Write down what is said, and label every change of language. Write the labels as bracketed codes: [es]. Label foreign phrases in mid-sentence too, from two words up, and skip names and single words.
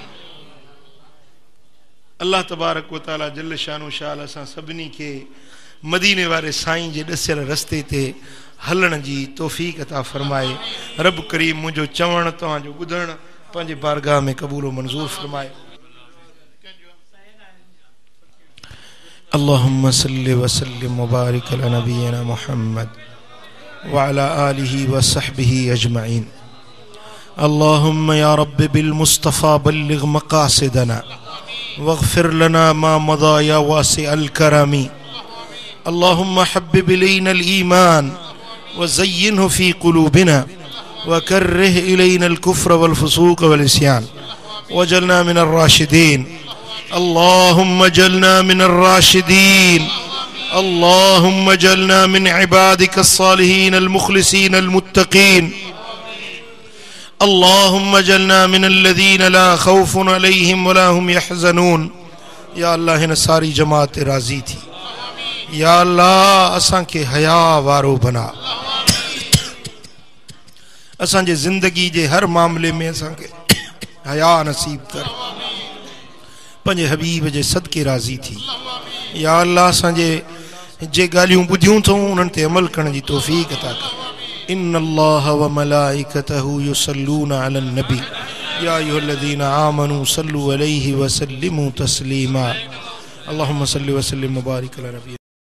[sd] अल्लाह [ar] تبارك و تعالى جل شانه [sd] शाला असां सभिनी खे मदीने वारे साईं जे ॾसियल रस्ते ते हलण जी तौफ़ीक़ अता फरमाए। रब करीम मुंहिंजो चवण तव्हांजो ॿुधण पंहिंजे बारगाह में क़बूल मंज़ूर फरमाए। [ar] اللهم صل و سلم و بارك على نبينا محمد و على آله و صحبه أجمعين. اللهم يا رب بالمصطفى بلغ مقاصدنا واغفر لنا ما مضى يا واسع الكرم. اللهم حبب إلينا الإيمان وزينه في قلوبنا وكره إلينا الكفر والفسوق والعصيان واجعلنا من الراشدين. اللهم اجعلنا من الراشدين. اللهم اجعلنا من عبادك الصالحين المخلصين المتقين. اللهم اجعلنا من الذين لا خوف عليهم ولا هم يحزنون. [sd] या अल्लाह हिन सारी जमात राज़ी थी। या अल्लाह असां खे हया वारो बना। असांजे ज़िंदगी जे हर मामले में असां खे हया नसीब कर। पंहिंजे हबीब जे सदके राज़ी थी। या अल्लाह असांजे जे ॻाल्हियूं ॿुधियूं अथऊं उन्हनि ते अमल करण जी तौफ़ीक़ अता कर। [ar] إن الله وملائكته يصلون على النبي يا أيها الذين آمنوا صلوا عليه وسلموا تسليما. اللهم صل وسلم وبارك على نبي.